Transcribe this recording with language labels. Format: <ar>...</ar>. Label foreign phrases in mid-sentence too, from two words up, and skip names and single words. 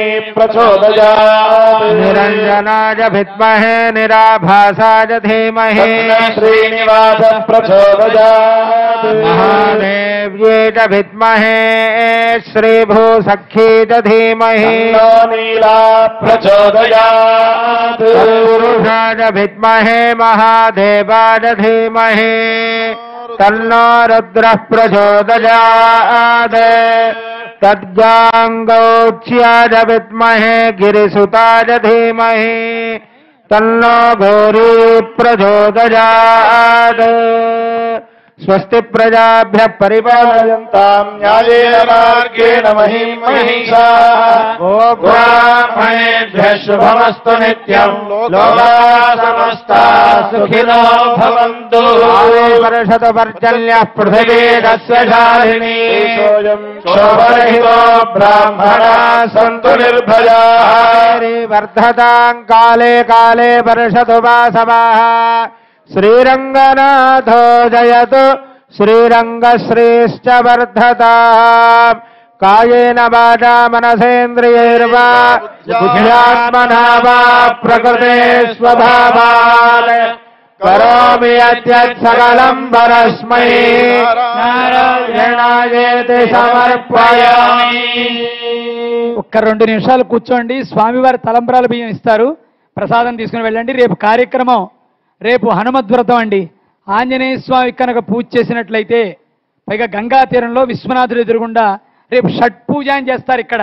<sa>ప్రచోదయాత్ నిరంజనాయ విద్మహే నిరాభాసాయ ధీమహి శ్రీనివాస ప్రచోదయాత్ మహాదేవ్యై చ విద్మహే శ్రీభూసఖ్యై చ ధీమహి నీలా ప్రచోదయాత్ పురుషాయ విద్మహే మహాదేవాయ ధీమహి తన్నో రుద్రః ప్రచోదయాత్ తద్గాంగౌచ్యాయ విద్మహే గిరిసుతాయ ధీమహి తన్నో ఘోరీ ప్రచోదయాత్ స్వస్తి ప్రజాభ్య పరిపాలయంతాం న్యాయేన మార్గేణ మహిం మహిషాః గోబ్రాహ్మణేభ్యః శుభమస్తు నిత్యం లోకాః సమస్తాః సుఖినో భవంతు. వర్షత పర్జన్యః పృథివీ తస్య శాలినీ శోభరహితో బ్రాహ్మణాః సంతు నిర్భయాః వర్ధతాం కాలే కాలే వర్షతు వాసవాః. శ్రీరంగనాథో జయతు శ్రీరంగశ్రీశ్చ వర్ధతాం కాయేన వాచా మనసేంద్రియైర్వా బుద్ధ్యాత్మనా వా ప్రకృతే స్వభావాత్ करोमि यद्यत् सकलं परस्मै नारायणायेति సమర్పయామి.</sa> <te>ఒక్క 2 నిమిషాలు కూర్చోండి. స్వామివారి తలంబ్రాల బియ్యం ఇస్తారు, ప్రసాదం తీసుకుని వెళ్ళండి. రేపు కార్యక్రమం, రేపు హనుమద్వ్రతం అండి. ఆంజనేయ స్వామి కనుక పూజ చేసినట్లయితే, పైగా గంగా తీరంలో విశ్వనాథుడు ఎదురుగుండా రేపు షట్పూజ అని చేస్తారు ఇక్కడ.</te>